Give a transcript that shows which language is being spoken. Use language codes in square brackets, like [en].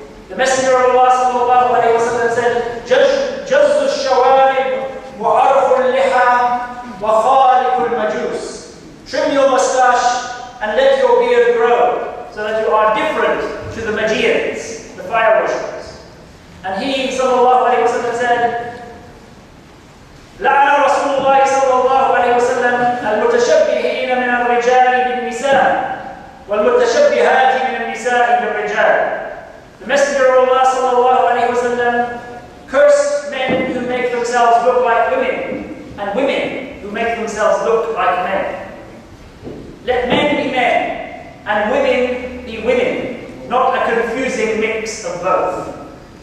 [en] The Messenger of Allah sallallahu alayhi wa sallam said, [ar] "Jazzu shawarib wa arful liha wa khaliqul majus." [en] Trim your mustache and let your beard grow, so that you are different to the Magians, the fire worshippers. And he sallallahu alayhi wa sallam said, [ar] لعن رسول الله صلى الله عليه وسلم المتشبهين من الرجال بالنساء والمتشبهات من النساء بالرجال. [en] The Messenger of Allah sallallahu alayhi wa sallam cursed men who make themselves look like women and women who make themselves look like men. Let men be men and women be women, not a confusing mix of both.